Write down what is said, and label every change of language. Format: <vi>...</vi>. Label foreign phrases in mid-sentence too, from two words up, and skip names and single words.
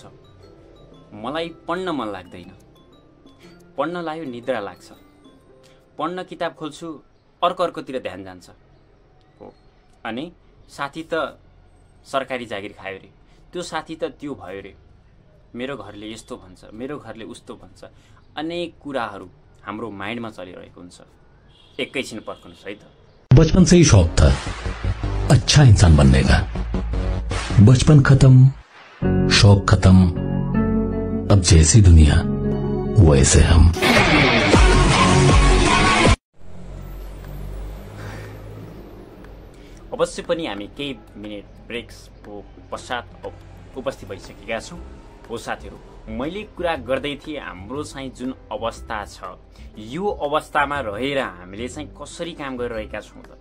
<ne>मलाई पढ्न मन लाग्दैन, पढ्न लाग्यो निद्रा लाग्छ, पढ्न किताब खोल्छु अर्कोतिर ध्यान जान्छ हो, अनि साथी त सरकारी जागिर खायो रे, त्यो साथी त त्यो भयो रे, मेरो घरले यस्तो भन्छ, मेरो घरले उस्तो भन्छ, अनेक कुराहरू हाम्रो माइन्डमा चलिरहेको हुन्छ। एकैछिन पर्खनुस् है त।</ne> <hi>बचपन से ही शौक था अच्छा इंसान बनने का। बचपन खत्म, शौक खत्म, अब जैसी दुनिया वैसे हम।</hi> <ne>अवश्य पनि हामी केही मिनेट ब्रेक्सको पश्चात उपस्थित भइसकेका छौँ। हो साथीहरू, मैले कुरा गर्दै थिएँ हाम्रो चाहिँ जुन अवस्था छ, यो अवस्थामा रहेर हामीले चाहिँ कसरी काम गरिरहेका छौँ त।</ne>